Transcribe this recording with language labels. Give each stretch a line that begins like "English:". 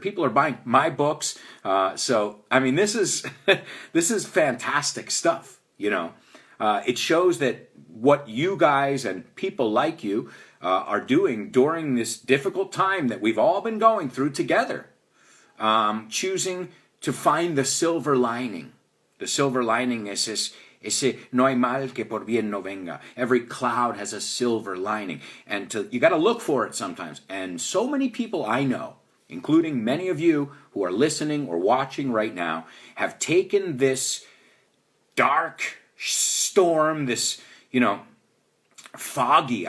English: People are buying my books. So, I mean, this is this is fantastic stuff, It shows that what you guys and people like you are doing during this difficult time that we've all been going through together, choosing to find the silver lining. The silver lining is
Spanish: ese no hay mal que por bien no venga.
English: Every cloud has a silver lining. And you got to look for it sometimes. And so many people I know, including many of you who are listening or watching right now, have taken this dark storm, this, foggy.